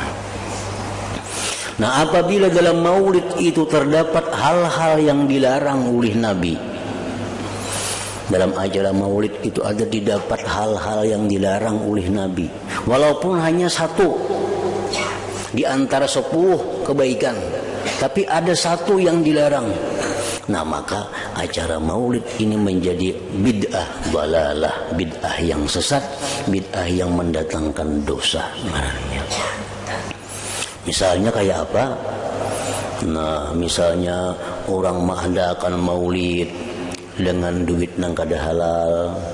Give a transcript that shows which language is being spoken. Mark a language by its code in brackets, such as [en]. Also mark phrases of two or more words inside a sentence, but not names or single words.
[id] Nah, apabila dalam maulid itu terdapat hal-hal yang dilarang oleh Nabi, dalam acara maulid itu ada didapat hal-hal yang dilarang oleh Nabi, walaupun hanya satu di antara 10 kebaikan, tapi ada satu yang dilarang. Nah, maka acara maulid ini menjadi bid'ah balalah, bid'ah yang sesat, bid'ah yang mendatangkan dosa ngarannya. Misalnya kayak apa? [bjn] Nah, misalnya orang mengadakan maulid dengan duit nang kada halal.